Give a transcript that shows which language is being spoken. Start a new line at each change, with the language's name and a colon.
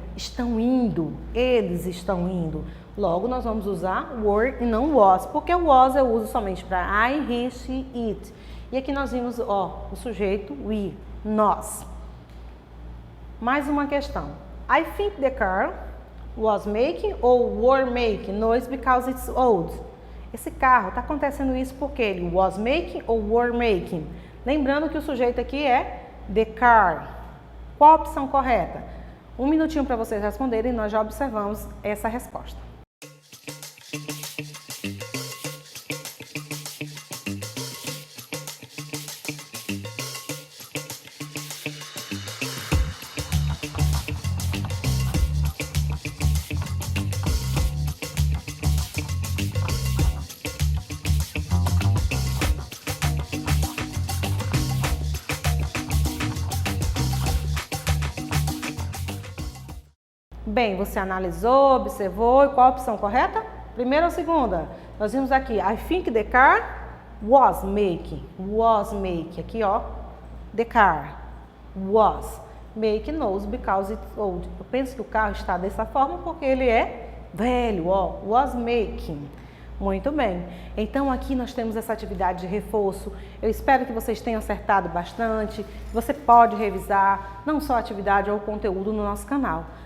Portuguese: Estão indo, eles estão indo. Logo, nós vamos usar were e não was, porque o was eu uso somente para
English: I, he, she, it.
Portuguese: E aqui nós vimos, o sujeito we, nós. Mais uma questão.
English: I think the car was making
Portuguese: ou
English: were making noise because it's old.
Portuguese: Esse carro, está acontecendo isso porque ele
English: was making
Portuguese: ou
English: were making.
Portuguese: Lembrando que o sujeito aqui é the car. Qual a opção correta? 1 minutinho para vocês responderem e nós já observamos essa resposta. Bem, você analisou, observou e qual a opção correta? Primeira ou segunda? Nós vimos aqui,
English: I think the car was making.
Portuguese: Aqui ó,
English: the car was making noise because it's old.
Portuguese: Eu penso que o carro está dessa forma porque ele é velho, ó,
English: was making.
Portuguese: Muito bem, então aqui nós temos essa atividade de reforço. Eu espero que vocês tenham acertado bastante. Você pode revisar não só a atividade ou o conteúdo no nosso canal.